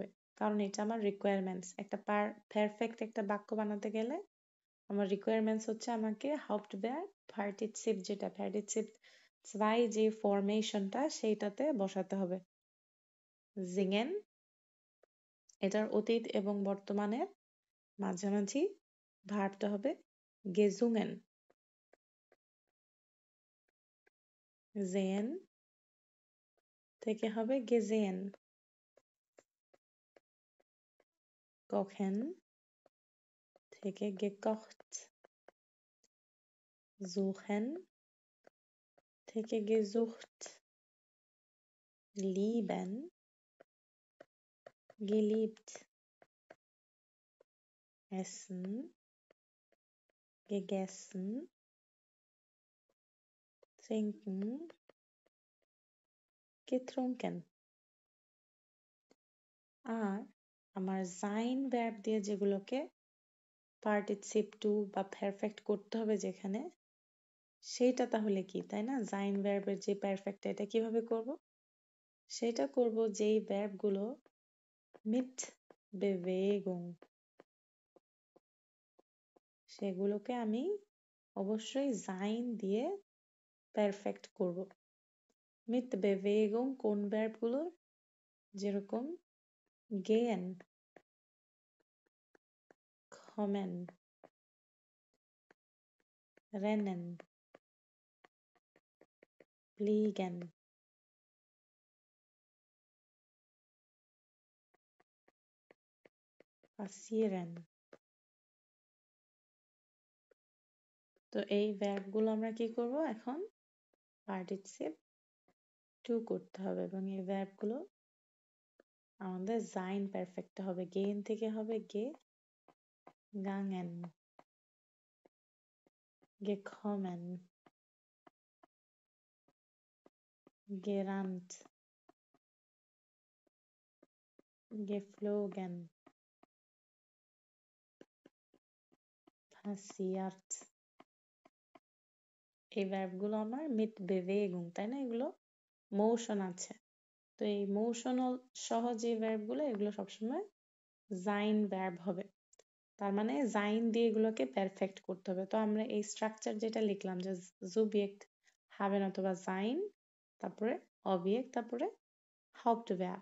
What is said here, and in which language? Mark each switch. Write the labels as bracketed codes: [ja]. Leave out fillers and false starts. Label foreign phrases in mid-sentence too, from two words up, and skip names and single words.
[bn] কারণ এটা আমার requirements। একটা perfect একটা বাক্য বানাতে গেলে আমার requirements হচ্ছে আমাকে [de] Hauptverb Partizip [bn] যেটা Partizip 2 যে ফরমেশনটা সেইটাতে বসাতে হবে। singen এটার অতীত এবং বর্তমানের মাঝামাঝি ভার্বটা হবে gesungen, sehen থেকে হবে gesehen, [de] kochen থেকে gekocht, suchen থেকে gesucht, lieben geliebt, essen gegessen, trinken getrunken। [bn] আর আমার sein verb দিয়ে যেগুলোকে participe to বা perfect করতে হবে যেখানে সেইটা তাহলে কি, তাই না? sein verb এর যে perfect এটা কিভাবে করব? সেটা করব যেই verb গুলো [de] mit Bewegung [bn] সেগুলোকে আমি অবশ্যই sein দিয়ে perfect করব। [de] mit Bewegung [bn] কোন verb গুলো? [de] যেরকম gehen, kommen, rennen, fliegen, passieren। [bn] তো এই verb গুলো আমরা কি করব এখন? participe to করতে হবে এবং এই verb গুলো আমাদের sein perfect হবে। [de] gehen [bn] থেকে হবে [de] gegangen, gekommen, gerannt, geflogen, passiert। [bn] এই verb গুলো আমার [de] mit Bewegung, [bn] তাই না? এগুলো motion আছে। তো এই motional সহ যে verb গুলো এগুলো সবসময় sein verb হবে। তার মানে sein দিয়ে এগুলোকে perfect করতে হবে। তো আমরা এই structure যেটা লিখলাম যে Subjekt, haben অথবা sein, তারপরে Objekt, তারপরে Hauptverb।